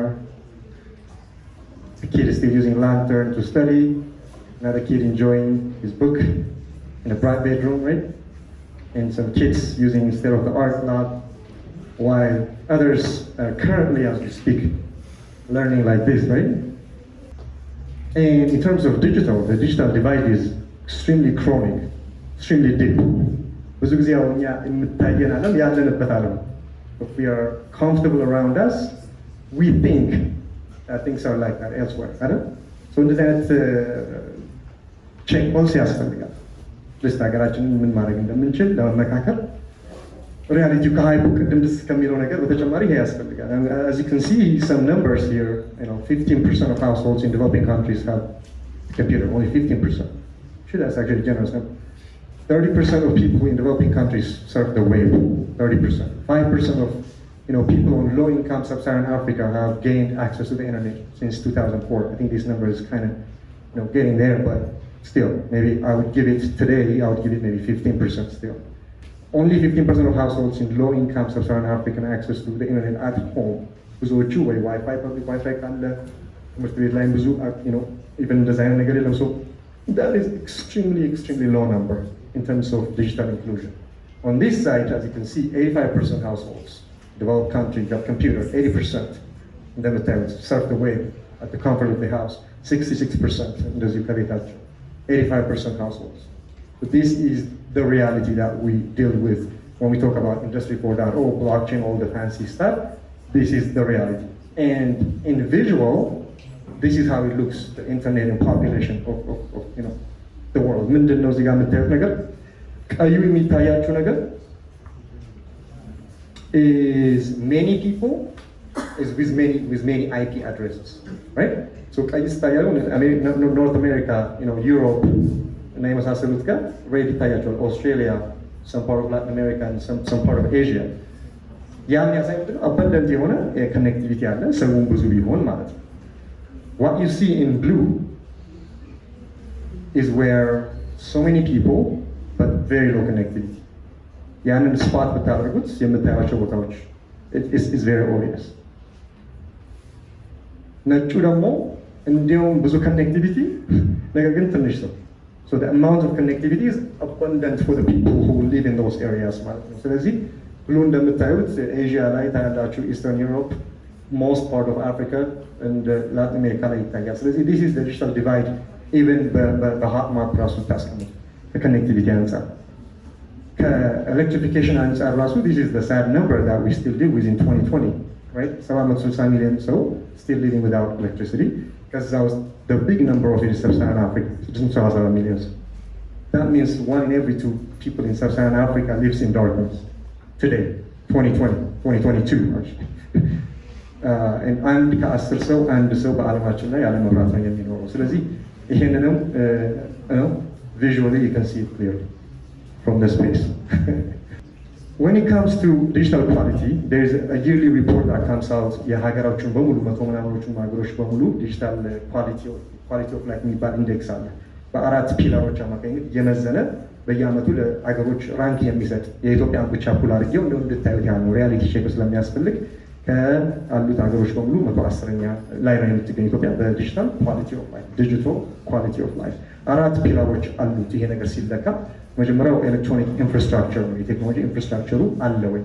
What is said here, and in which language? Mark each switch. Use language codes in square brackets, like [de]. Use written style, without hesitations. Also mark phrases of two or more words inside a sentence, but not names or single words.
[en] The kid is still using lantern to study, another kid enjoying his book in a bright bedroom, right? And some kids using state-of-the-art lab, while others are currently, as we speak, learning like this, right? And in terms of digital, the digital divide is extremely chronic, extremely deep. [am] ብዙ ጊዜ አሁን እኛ የምታየን ዓለም ያለንበት ዓለም [en] if we are comfortable around us, we think that things are like that elsewhere, [am] አይደል? So እንደዚህ አይነት [en] check points [am] ያስፈልጋል። ልስት ሀገራችንን ምን ማድረግ እንደምንችል ለመመካከል ሪያሊቲው ከሃይፑ ቅድም ደስ ከሚለው ነገር በተጨማሪ ይሄ ያስፈልጋል። [en] As you can see some numbers here, 15% of households in developing countries have a computer, only 15%. Sure, that's actually a generous number. 30% of people in developing countries surf the web. 30%. 5% of people on low-income sub-Saharan Africa have gained access to the internet since 2004. I think this number is kind of getting there, but still, maybe I would give it today. I would give it maybe 15% still. Only 15% of households in low-income sub-Saharan Africa have access to the internet at home. [am] ብዙዎቹ ወይ ዋይፋይ ፐብሊክ ዋይፋይ ካለ ትምህርት ቤት ላይ ብዙ [en] even design [am] ነገር የለም. [en] So that is extremely low number in terms of digital inclusion. On this side, as you can see, 85% households, developed country, got computer, 80%. And then the surf the web at the comfort of the house, 66%. And as you can touch, 85% households. But this is the reality that we deal with when we talk about Industry 4.0, blockchain, all the fancy stuff. This is the reality. And in visual, this is how it looks, the internet and population of the world. [am] ምንድን ነው እዚህ ጋር የምታዩት ነገር? ቀዩ የሚታያችሁ ነገር [en] is many people is with many IP addresses, right? So [am] ቀይ ስታያሉ [en] North America, Europe [am] እና የመሳሰሉት ጋር ሬድ ይታያቸዋል። [en] Australia, some part of Latin America and some part of Asia. [am] ያ የሚያሳይ ምንድን ነው? [en] abundant የሆነ connectivity [am] አለ፣ ሰውን ብዙ ቢሆን ማለት ነው። [en] What you see in blue is where so many people but very low connectivity. [am] ያንን ስፓት ብታደርጉት የምታያቸው ቦታዎች [en] is very obvious. [am] ነጩ ደግሞ እንዲያውም ብዙ connectivity ነገር ግን ትንሽ ሰው. [en] So the amount of connectivity is abundant for the people who live in those areas [am] ማለት ነው። ስለዚህ ብሉ እንደምታዩት ኤዥያ ላይ ታያላችሁ፣ ኢስተርን ዩሮፕ፣ [en] most part of Africa and Latin America [am] ላይ ይታያል። ስለዚህ [en] this is the digital divide. Even [am] በሃት ማፕ ራሱ ታስቀምጡ ከኮኔክቲቪቲ አንጻር ከኤሌክትሪፊኬሽን አንጻር ራሱ [en] this is the sad number that we still deal with in 2020, right? 760 million ሰው still living without electricity. [am] ከዛ ውስጥ [en] the big number of it is sub-Saharan Africa, 670 million. That means 1 in every 2 people in sub-Saharan Africa lives in darkness today, 2022 actually. [am] And አንድ ከ10 ሰው አንድ ሰው በዓለማችን ላይ ያለ መብራት ነው የሚኖረው። ስለዚህ ይሄንንም [en] visually you can see it clearly from the space. When it comes to digital quality, there is a yearly report that comes out. [am] የሀገራችን በሙሉ መቶ ምናምኖቹን ሀገሮች በሙሉ [en] digital quality of life [am] የሚባል ኢንዴክስ አለ። በአራት ፒላሮች አማካኝነት እየመዘነ በየአመቱ ለሀገሮች ራንክ የሚሰጥ የኢትዮጵያን ብቻ ፑል አድርጌው እንደው እንድታዩት ያ ነው [en] reality check [am] ስለሚያስፈልግ ከአሉት ሀገሮች በሙሉ 110ኛ ላይ ነው የምትገኝ ኢትዮጵያ በዲጂታል [en] quality of life። digital quality of life [am] አራት ፒላሮች አሉት። ይሄ ነገር ሲለካ መጀመሪያው [en] electronic infrastructure [am] ነው። የቴክኖሎጂ ኢንፍራስትራክቸሩ አለ ወይ?